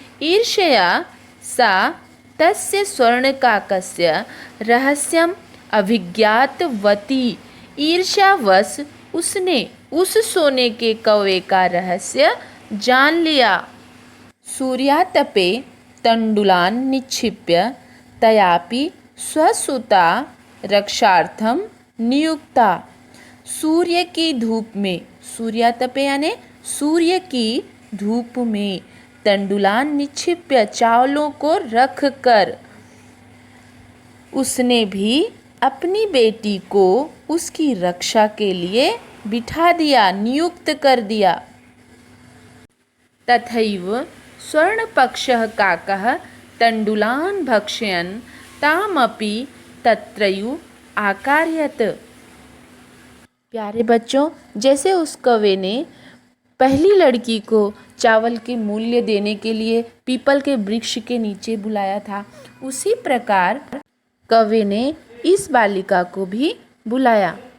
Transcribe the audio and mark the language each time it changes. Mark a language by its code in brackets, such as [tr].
[sa] ईर्ष्या सा तस्य स्वर्णकाकस्य रहस्यम् अभिज्ञातवती। [hi] ईर्ष्यावश उसने उस सोने के कौवे का रहस्य जान लिया। [sa] सूर्यातपे तण्डुलान् निक्षिप्य तयापि स्वसुता रक्षार्थं नियुक्ता। [hi] सूर्य की धूप में, सूर्यातपे यानी सूर्य की धूप में, [sa] तण्डुलान् निक्षिप्य [hi] चावलों को रख कर उसने भी अपनी बेटी को उसकी रक्षा के लिए बिठा दिया, नियुक्त कर दिया। [sa] तथैव स्वर्णपक्षः काकः तण्डुलान् भक्षयन् तामपि तत्रैव आकारयत्। [hi] प्यारे बच्चों, जैसे उस कौवे ने पहली लड़की को चावल के मूल्य देने के लिए पीपल के वृक्ष के नीचे बुलाया था, उसी प्रकार कौवे ने इस बालिका को भी बुलाया।